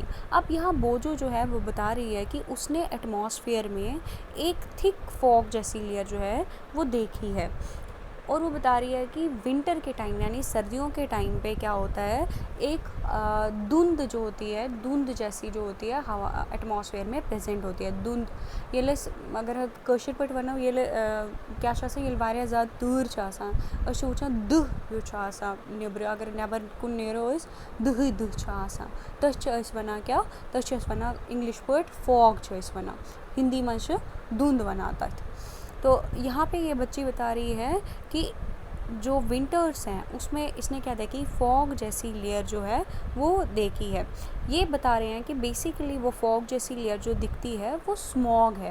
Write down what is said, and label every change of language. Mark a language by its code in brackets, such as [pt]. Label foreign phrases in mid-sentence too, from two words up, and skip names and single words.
[hi] अब यहाँ बोजो जो है वो बता रही है कि उसने एटमॉस्फेयर में एक [en] thick fog [hi] जैसी लेयर जो है वो देखी है, और वो बता रही है कि विंटर के टाइम यानी सर्दियों के टाइम पे क्या होता है, एक धुंध जो होती है, धुंध जैसी जो होती है हवा एटमॉस्फेयर में प्रेजेंट होती है। [ks] دُھند یہ اگر کٲشرِ پےٚ وَن یہ کیا یہ واریاہ زیادہ دوٗر وُچھان دُہ نٮ۪بر، اگر نٮ۪بر کُن نیرو دُہ تَتھ وَن کیا تَتھ وَن اِنگلِش پےٚ فوگ وَن, [hi] हिंदी में धुंध [ks] وَن تَتھ. [hi] तो यहाँ पे ये बच्ची बता रही है कि जो विंटर्स हैं उसमें इसने क्या देखी, फॉग जैसी लेयर जो है वो देखी है। ये बता रहे हैं कि बेसिकली वो फॉग जैसी लेयर जो दिखती है वो स्मॉग है।